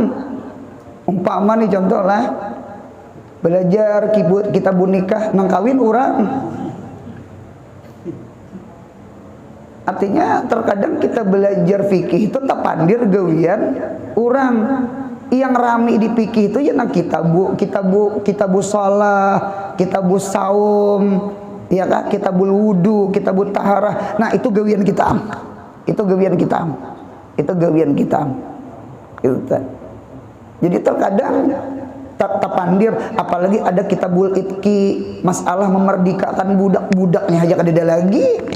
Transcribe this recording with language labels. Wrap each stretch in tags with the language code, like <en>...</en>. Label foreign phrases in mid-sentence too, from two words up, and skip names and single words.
<bjn>Umpama nih contoh lah. Belajar</bjn> <ar>كتاب النكاح,</ar> <bjn>nang kawin urang. Artinya terkadang kita belajar fikih itu tak pandir gawian urang. Yang rami di fikih itu ya nang</bjn> <ar>كتاب الصلاة, كتاب الصوم,</ar> <bjn>ya kan,</bjn> <ar>كتاب الوضوء, كتاب الطهارة.</ar> <bjn>Nah, itu gawian kita. Itu gawian kita. Itu gawian kita. Gitu. Jadi terkadang tak pandir, apalagi ada</bjn> <ar>كتاب العتق,</ar> <bjn>masalah memerdekakan budak-budaknya aja kada lagi.</bjn>